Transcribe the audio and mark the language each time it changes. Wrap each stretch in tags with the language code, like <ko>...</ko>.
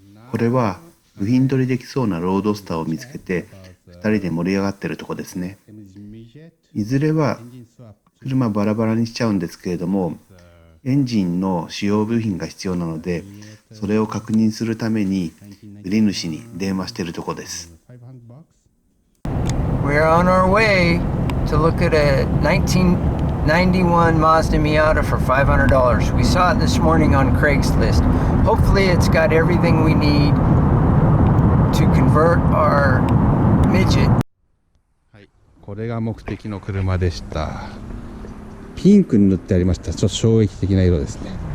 <ja>これは部品取りできそうなロードスターを見つけて2人で盛り上がってるとこですね。いずれは車バラバラにしちゃうんですけれども、エンジンの使用部品が必要なので、それを確認するために売り主に電話しているとこです。</ja> <en>We're on our way to look at a 1991 Mazda Miata for $500. We saw it this morning on Craigslist. Hopefully it's got everything we need to convert our midget.</en> <ja>はい、これが目的の車でした。ピンクに塗ってありました。ちょっと衝撃的な色ですね。</ja>